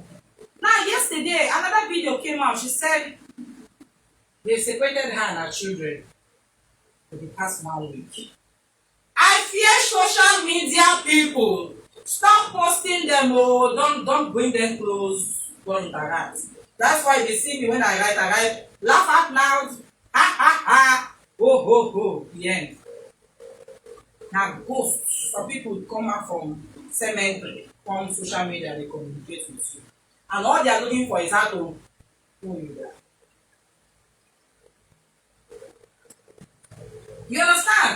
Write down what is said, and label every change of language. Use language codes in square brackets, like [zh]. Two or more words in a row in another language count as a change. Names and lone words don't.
[en] Now, yesterday, another video came out. She said they separated her and her children for the past 1 week. I fear social media people. Stop posting them, oh, don't bring them close, don't interact. That's why they see me when I write, laugh out loud, ha ha ha, ho ho ho, the end. Now ghosts, some people come out from cemetery, from social media, they communicate with you. And all they are looking for is how to pull you down. You understand?